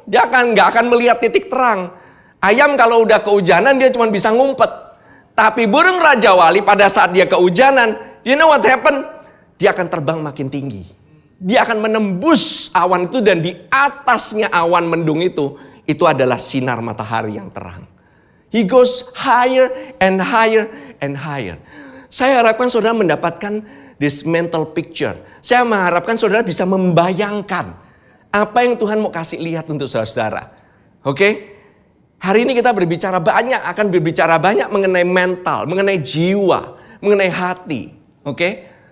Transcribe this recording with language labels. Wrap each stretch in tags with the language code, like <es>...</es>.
<id>Dia nggak akan melihat titik terang. Ayam kalau udah kehujanan dia cuma bisa ngumpet. Tapi burung Raja Wali pada saat dia kehujanan,</id> <en>you know what happen?</en> <id>Dia akan terbang makin tinggi. Dia akan menembus awan itu, dan di atasnya awan mendung itu adalah sinar matahari yang terang.</id> <en>He goes higher and higher and higher.</en> <id>Saya harapkan saudara mendapatkan</id> <en>this mental picture.</en> <id>Saya mengharapkan saudara bisa membayangkan apa yang Tuhan mau kasih lihat untuk saudara. Oke? Hari ini kita akan berbicara banyak mengenai mental, mengenai jiwa, mengenai hati. Oke?</id>